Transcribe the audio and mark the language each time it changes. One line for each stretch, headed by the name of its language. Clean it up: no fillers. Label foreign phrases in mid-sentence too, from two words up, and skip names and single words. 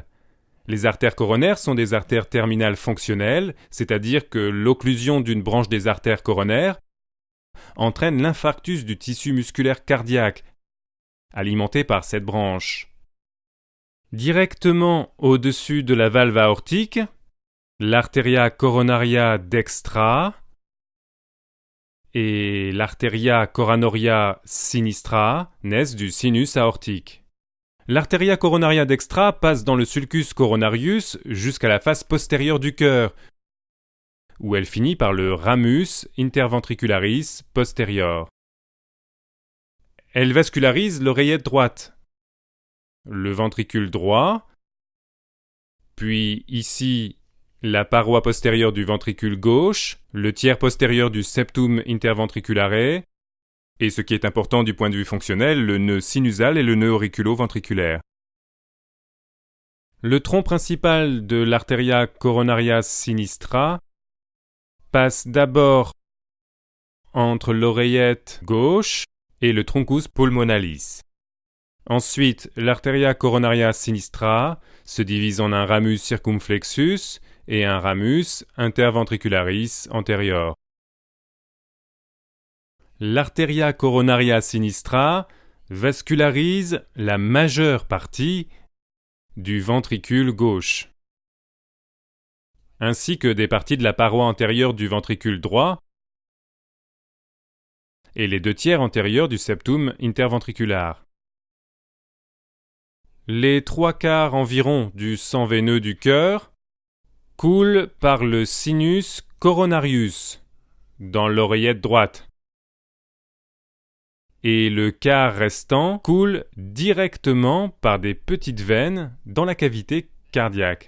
French: Les artères coronaires sont des artères terminales fonctionnelles, c'est-à-dire que l'occlusion d'une branche des artères coronaires entraîne l'infarctus du tissu musculaire cardiaque, alimenté par cette branche. Directement au-dessus de la valve aortique, l'
Latin: arteria coronaria dextra
French: et l'
Latin: arteria coronaria sinistra
French: naissent du sinus aortique. L'
Latin: arteria coronaria dextra
French: passe dans le
Latin: sulcus coronarius
French: jusqu'à la face postérieure du cœur, où elle finit par le
Latin: ramus interventricularis posterior.
French: Elle vascularise l'oreillette droite, le ventricule droit, puis ici la paroi postérieure du ventricule gauche, le tiers postérieur du
Latin: septum interventriculare,
French: et ce qui est important du point de vue fonctionnel, le nœud sinusal et le nœud auriculo-ventriculaire. Le tronc principal de l'
Latin: arteria coronaria sinistra
French: passe d'abord entre l'oreillette gauche et le
Latin: truncus pulmonalis.
French: Ensuite, l'
Latin: arteria coronaria sinistra
French: se divise en un
Latin: ramus circumflexus
French: et un
Latin: ramus interventricularis
French: antérieur. L'
Latin: arteria coronaria sinistra
French: vascularise la majeure partie du ventricule gauche, ainsi que des parties de la paroi antérieure du ventricule droit et les 2 tiers antérieurs du septum interventriculaire. Les 3/4 environ du sang veineux du cœur coulent par le
Latin: sinus coronarius
French: dans l'oreillette droite, et le quart restant coule directement par des petites veines dans la cavité cardiaque.